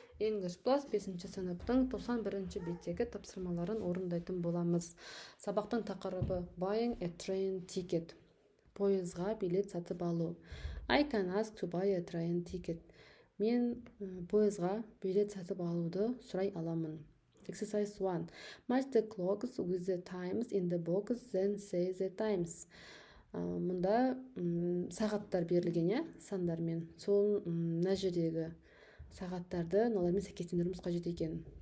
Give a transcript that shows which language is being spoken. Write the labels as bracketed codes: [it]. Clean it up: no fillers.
[kk] English Plus 5-ші сыныптың 91-ші беттегі тапсырмаларын орындайтын боламыз. Сабақтың тақырыбы [en] Buying a train ticket. [kk] Пойызға билет сатып алу. [en] I can ask to buy a train ticket. [kk] Мен пойызға билет сатып алуды сұрай аламын. [en] Exercise 1. Match the clocks with the times in the box, then say the times. [kk] Мұнда сағаттар берілген, сандармен. Сол мына жердегі сағаттарды олармен сәйкестендіруіміз қажет екен.